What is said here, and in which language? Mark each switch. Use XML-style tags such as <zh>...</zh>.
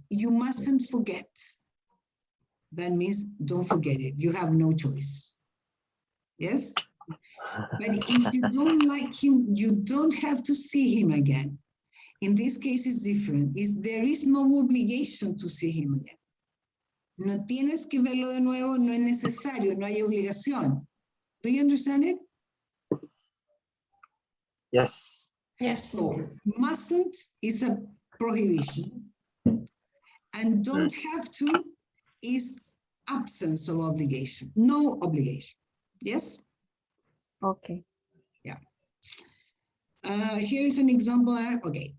<en>You mustn't forget. That means don't forget it. You have no choice. Yes? But if you don't like him, you don't have to see him again. In this case, it's different. There is no obligation to see him again.</en> <es>No tienes que verlo de nuevo, no es necesario, no hay obligación.</es> <en>Do you understand it? Yes. Yes. So, mustn't is a prohibition. And don't have to is absence of obligation. No obligation. Yes? Okay. Yeah. Here is an example. Okay.</en>